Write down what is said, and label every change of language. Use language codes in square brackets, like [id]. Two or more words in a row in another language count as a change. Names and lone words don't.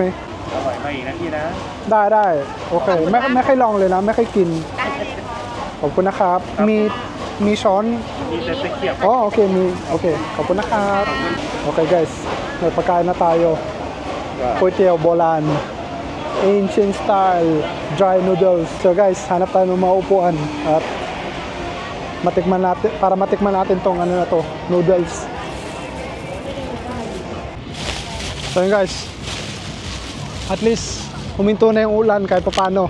[th] อร่อยมาอีกนะพี่นะ ได้โอเคไม่เคยลองเลยนะไม่เคยกินขอบคุณนะครับมีช้อน มีแต่ตะเกียบ อ๋อโอเคมีโอเคขอบคุณนะครับโอเค [tl] guys may pagkain na tayo [th] ก๋วยเตี๋ยวโบราณ [en] Ancient style dry noodles. [tl] So guys, hanap tayo ng maupuan at matikman natin, para matikman natin tong ano na to, noodles. So yun guys, at least huminto na yung ulan kahit paano.